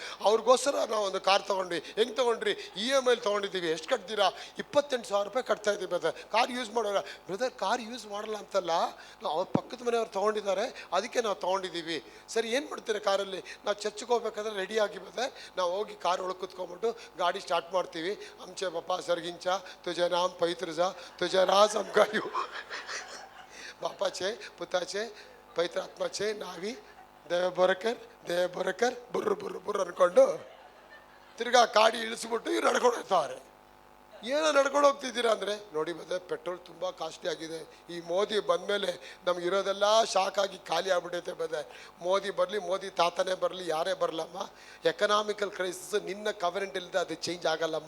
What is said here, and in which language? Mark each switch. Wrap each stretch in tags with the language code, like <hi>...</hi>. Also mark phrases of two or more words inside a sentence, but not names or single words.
<kn>ಅವ್ರಿಗೋಸ್ಕರ ನಾವು ಒಂದು ಕಾರ್ ತೊಗೊಂಡ್ವಿ. ಹೆಂಗೆ ತೊಗೊಂಡ್ರಿ? EMI ತೊಗೊಂಡಿದ್ದೀವಿ. ಎಷ್ಟು ಕಟ್ತೀರಾ? 28,000 ರೂಪಾಯಿ ಕಟ್ತಾ ಇದ್ದೀವಿ ಬದರ್.</kn> <en>car use</en> <kn>ಮಾಡೋಲ್ಲ ಬ್ರದರ್.</kn> <en>car use</en> <kn>ಮಾಡಲ್ಲ ಅಂತಲ್ಲ, ನಾವು ಅವ್ರ ಪಕ್ಕದ ಮನೆಯವ್ರು ತೊಗೊಂಡಿದ್ದಾರೆ, ಅದಕ್ಕೆ ನಾವು ತೊಗೊಂಡಿದ್ದೀವಿ. ಸರಿ, ಏನು ಮಾಡ್ತೀರಾ ಕಾರಲ್ಲಿ? ನಾವು ಚರ್ಚ್ಗೆ ಹೋಗ್ಬೇಕಾದ್ರೆ ರೆಡಿ ಆಗಿ ಬದರ್ ನಾವು ಹೋಗಿ ಕಾರ್ ಒಳಗೆ ಕುತ್ಕೊಂಡ್ಬಿಟ್ಟು ಗಾಡಿ ಸ್ಟಾರ್ಟ್ ಮಾಡ್ತೀವಿ.</kn> <kok>आमचे बापा सर्गिंचा तुझे नाम पवित्र जा, तुझे राज समकायू. बापाचे, पुताचे, पवित्र आत्माचे नावी देव बरकर</kok> <kn>ಬುರ್ರು ಬುರ್ರು ಬುರ್ರು ಅನ್ಕೊಂಡು ತಿರ್ಗಾ ಗಾಡಿ ಇಳಿಸ್ಬಿಟ್ಟು ಇವ್ರು ನಡ್ಕೊಂಡು ಹೋಗ್ತಾರೆ. ಏನೋ ನಡ್ಕೊಂಡು ಹೋಗ್ತಿದ್ದೀರಾ ಅಂದರೆ ನೋಡಿ ಬದ ಪೆಟ್ರೋಲ್ ತುಂಬ ಕಾಸ್ಟ್ಲಿ ಆಗಿದೆ. ಈ ಮೋದಿ ಬಂದಮೇಲೆ ನಮಗಿರೋದೆಲ್ಲ ಶಾಕ್ ಆಗಿ ಖಾಲಿ ಆಗ್ಬಿಟ್ಟೈತೆ ಬದ. ಮೋದಿ ಬರಲಿ, ಮೋದಿ ತಾತನೇ ಬರಲಿ, ಯಾರೇ ಬರಲಮ್ಮ,</kn> <en>economical crisis</en> <kn>ನಿನ್ನ ಕವರೆಂಟ್ ಇಲ್ಲದೆ ಅದು ಚೇಂಜ್ ಆಗಲ್ಲಮ್ಮ.</kn>